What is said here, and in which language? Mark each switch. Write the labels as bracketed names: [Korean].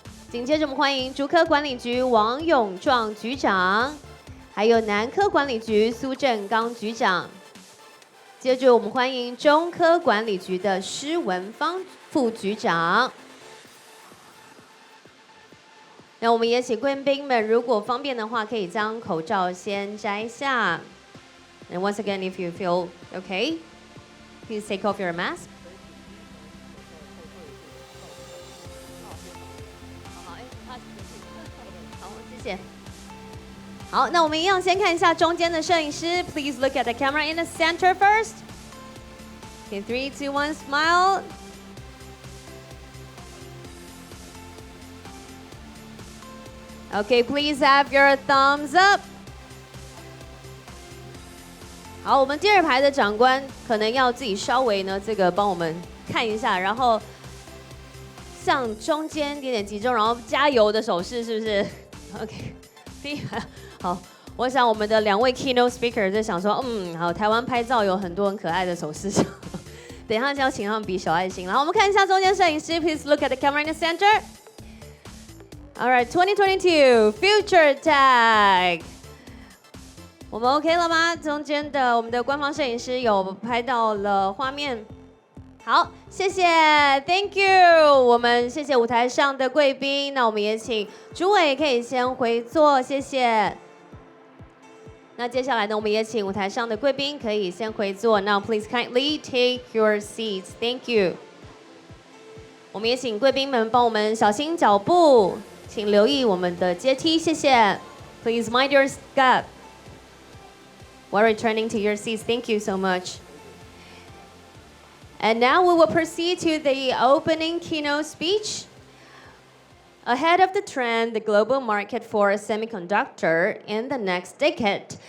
[Chinese] 紧接着我们欢迎竹科管理局王永壮局长，还有南科管理局苏振刚局长。接着我们欢迎中科管理局的施文芳副局长。那我们也请贵宾们，如果方便的话，可以将口罩先摘下。 [English] And once again, if you feel okay, please take off your mask. [Chinese] 好，谢谢。好，那我们一样先看一下中间的摄影师。 [English] Please look at the camera in the center first. Okay, 3, 2, 1, smile. Okay, please have your thumbs up. [Chinese] 好，我们第二排的长官可能要自己稍微呢，这个帮我们看一下，然后向中间点点集中，然后加油的手势是不是 ？OK， 第一排好，我想我们的2位 keynote speaker 在想说，好，台湾拍照有很多很可爱的手势，等一下就要请他们比小爱心。然后我们看一下中间摄影师 ， [English] Please look at the camera in the center. All right, 2022 Future Tech. [Chinese] 我们 OK 了吗？中间的我们的官方摄影师有拍到了画面。好，谢谢 ， [English] Thank you。 [Chinese] 我们谢谢舞台上的贵宾，那我们也请主委可以先回座，谢谢。那接下来呢，我们也请舞台上的贵宾可以先回座。 [English] Now please kindly take your seats. Thank you。 [Chinese] 我们也请贵宾们帮我们小心脚步，请留意我们的阶梯，谢谢。 [English] Please mind your step. While returning to your seats, thank you so much. And now we will proceed to the opening keynote speech. Ahead of the trend, the global market for semiconductor in the next decade.